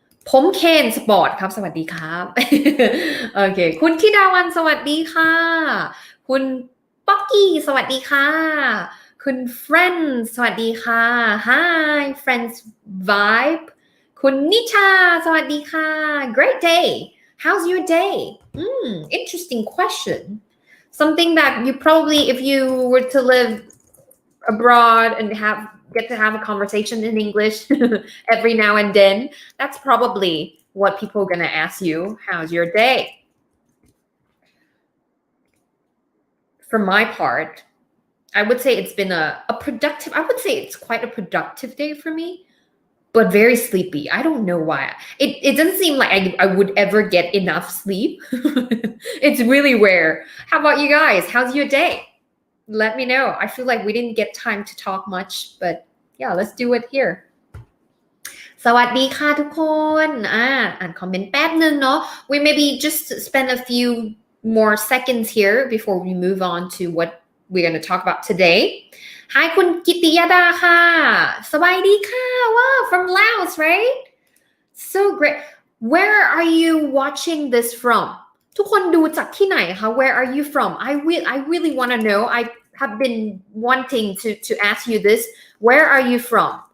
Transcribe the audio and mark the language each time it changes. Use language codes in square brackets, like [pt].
[th] ผมเคนสปอร์ตครับสวัสดีครับโอเคคุณธิดาวันสวัสดีค่ะคุณป๊อกกี้สวัสดีค่ะคุณ friends สวัสดีค่ะ Hi friends vibe คุณนิชาสวัสดีค่ะ [en] Great day How's your day? Interesting question. Something that you probably, if you were to live abroad and get to have a conversation in English every now and then, that's probably what people are going to ask you. How's your day? For my part,I would say it's been I would say it's quite a productive day for me, but very sleepy. I don't know why. It doesn't seem like I would ever get enough sleep. It's really rare. How about you guys? How's your day? Let me know. I feel like we didn't get time to talk much, but yeah, let's do it here. [th] สวัสดีค่ะทุกคนอ่านคอมเมนต์แป๊บนึงเนาะ [en] We maybe just spend a few more seconds here before we move on to what we're going to talk about today. Hi [th] คุณกิติยาดาค่ะสบายดีค่ะ [en] Wow, from Laos, right? So great. Where are you watching this from? [th] ทุกคนดูจากที่ไหนคะ [en] Where are you from? I really want to know. I have been wanting to ask you this. Where are you from?